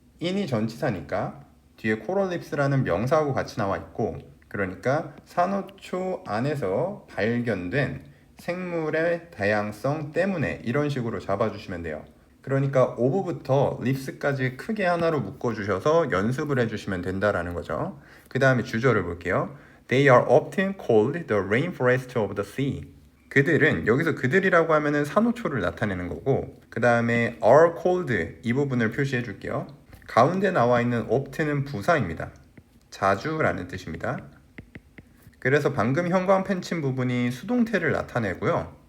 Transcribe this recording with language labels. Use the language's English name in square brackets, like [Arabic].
[Korean] in이 전치사니까 뒤에 coral leaves라는 명사하고 같이 나와 있고, 그러니까 산호초 안에서 발견된 생물의 다양성 때문에 이런 식으로 잡아주시면 돼요. 그러니까 of부터 leaves까지 크게 하나로 묶어주셔서 연습을 해주시면 된다라는 거죠. 그 다음에 주절을 볼게요. [English] They are often called the rainforest of the sea. [Korean] 그들은, 여기서 그들이라고 하면은 산호초를 나타내는 거고, 그 다음에 are called 이 부분을 표시해 줄게요. 가운데 나와 있는 often은 부사입니다. 자주라는 뜻입니다. 그래서 방금 형광 펜친 부분이 수동태를 나타내고요.